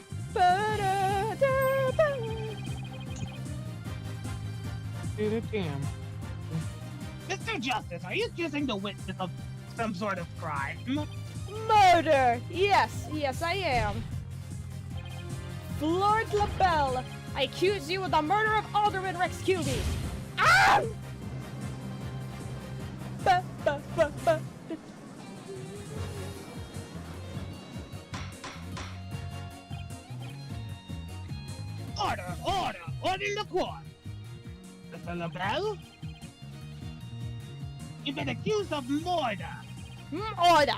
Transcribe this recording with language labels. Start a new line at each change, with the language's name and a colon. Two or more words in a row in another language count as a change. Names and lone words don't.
English: Damn. Mr. Justice, are you accusing the witness of some sort of crime? Murder! Yes, yes I am. Florence LaBelle, I accuse you of the murder of Alderman Rex Cuby. Ah! Ba, ba, ba, ba. Order in the court. Mr. LaBelle? You've been accused of murder. Order!